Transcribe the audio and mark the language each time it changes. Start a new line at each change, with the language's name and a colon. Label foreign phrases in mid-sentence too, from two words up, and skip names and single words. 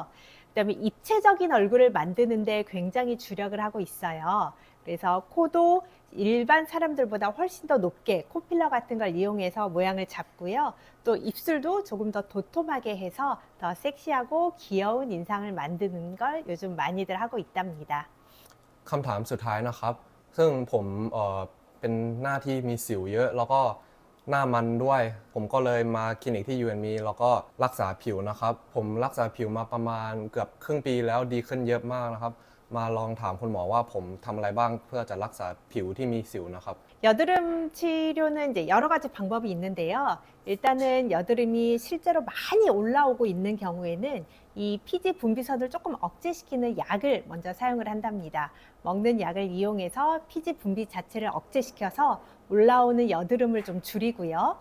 Korean: 그다음에 입체적인 얼굴을 만드는데 굉장히 주력을 하고 있어요. 그래서 코도 일반 사람들보다 훨씬 더 높게 코필러 같은 걸 이용해서 모양을 잡고요. 또 입술도 조금 더 도톰하게 해서 더 섹시하고 귀여운 인상을 만드는 걸 요즘 많이들 하고 있답니다.
Thai: คำถามสุดท้ายนะครับซึ่งผมเป็นหน้าที่มีสิวเยอะแล้วก็หน้ามันด้วยผมก็เลยมาคลินิกที่ U&Me แล้วก็รักษาผิวนะครับผมรักษาผิวมาประมาณเกือบครึ่งปีแล้วดีขึ้นเยอะมากนะครับมาลองถามคุณหมอว่าผมทำอะไรบ้างเพื่อจะรักษาผิวที่มีสิวนะครับ
Korean: 여드름 치료는 이제 여러 가지 방법이 있는데요. 일단은 여드름이 실제로 많이 올라오고 있는 경우에는 이 피지 분비선을 조금 억제시키는 약을 먼저 사용을 한답니다. 먹는 약을 이용해서 피지 분비 자체를 억제시켜서 올라오는 여드름을 좀 줄이고요.